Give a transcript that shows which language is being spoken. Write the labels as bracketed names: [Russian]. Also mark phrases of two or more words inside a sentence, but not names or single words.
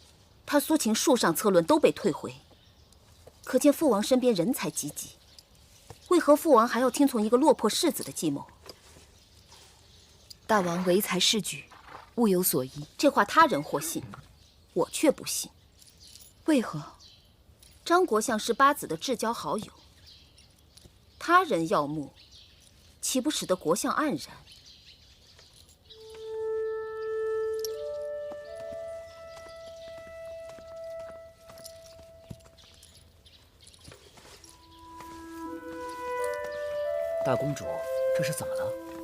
[Chinese] 他蘇秦數上策論都被退回，可見父王身邊人才濟濟。為何父王還要聽從一個落魄世子的計謀？大王唯才是舉，物有所依。這話他人或信，我卻不信。為何？張國相是八子的至交好友，他人耀目，豈不使得國相黯然？大公主，這是怎麼了？